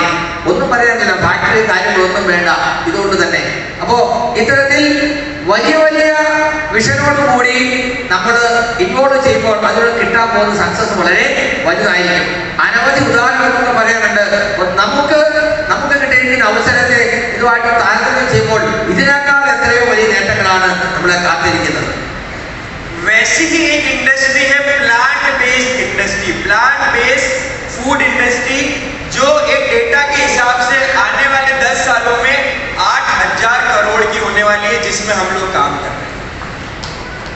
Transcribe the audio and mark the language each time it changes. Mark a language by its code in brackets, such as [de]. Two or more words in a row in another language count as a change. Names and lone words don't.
[ml] ഒന്നും പറയാനില്ല, ഫാക്ടറി കാര്യങ്ങളൊന്നും വേണ്ട. ഇതുകൊണ്ട് തന്നെ അപ്പോ ഇത്തരത്തിൽ വലിയ വലിയ വിഷനോട് കൂടി നമ്മൾ ഇൻവോൾവ് ചെയ്യുമ്പോൾ അതിലൂടെ കിട്ടാൻ പോകുന്ന സക്സസ് വളരെ വലുതായിരിക്കും. അനവധി ഉദാഹരണങ്ങളൊക്കെ പറയാനുണ്ട്. നമുക്ക് കിട്ടിയിരിക്കുന്ന അവസരത്തെ ഇതുമായിട്ട് താരതമ്യം ചെയ്യുമ്പോൾ ഇതിനേക്കാൾ എത്രയോ വലിയ നേട്ടങ്ങളാണ് നമ്മളെ കാത്തിരിക്കുന്നത്. [hi] वैसी ही एक इंडस्ट्री है प्लांट बेस्ड इंडस्ट्री, प्लांट बेस्ड फूड इंडस्ट्री, जो एक डेटा के हिसाब से आने वाले 10 सालों में 8000 करोड़ की होने वाली है, जिसमें हम लोग काम कर रहे हैं।